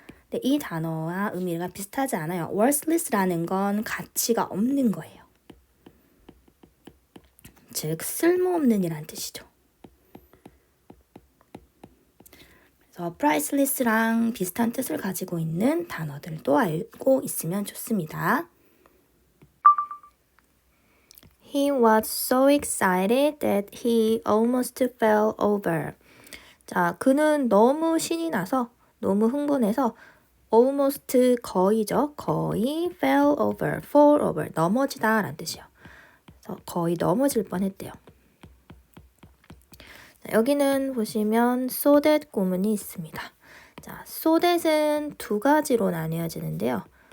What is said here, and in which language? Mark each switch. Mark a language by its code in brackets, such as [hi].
[ko] 네, 이 단어와 의미가 비슷하지 않아요. worthless라는 건 가치가 없는 거예요. 즉 쓸모없는 이란 뜻이죠. 그래서 priceless랑 비슷한 뜻을 가지고 있는 단어들도 알고 있으면 좋습니다. [en] He was so excited that he almost fell over. [ko] 자, 그는 너무 신이 나서 너무 흥분해서 almost 거의죠. 거의 [en] fall over [ko] 넘어지다 라는 뜻이요. 그래서 거의 넘어질 뻔했대요. 자, 여기는 보시면 so that 구문이 있습니다. 자, so that은 두 가지로 나뉘어지는데요.